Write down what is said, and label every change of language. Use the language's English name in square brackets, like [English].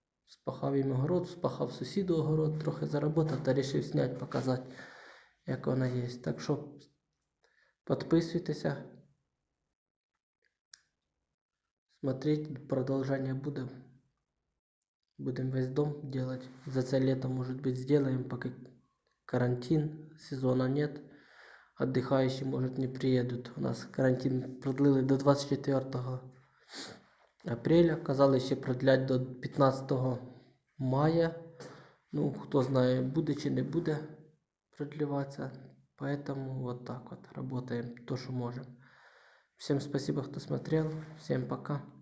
[Ukrainian] Спахав їм огород, спахав сусіду огород, трохи заработав та вирішив зняти, показати, як вона є. Так що підписуйтеся, [Russian] смотрите, [Ukrainian] продовження буде. [Russian] Будем весь дом делать. За це лето, может быть, сделаем, пока карантин, сезона нет. Отдыхающие, может, не приедут. У нас карантин продлили до 24 апреля. [Ukrainian] Казали, ще продлять до 15 мая. Ну, хто знає, буде чи не буде продлеваться. [Russian] Поэтому вот так вот работаем то, что можем. Всем спасибо, кто смотрел. Всем пока.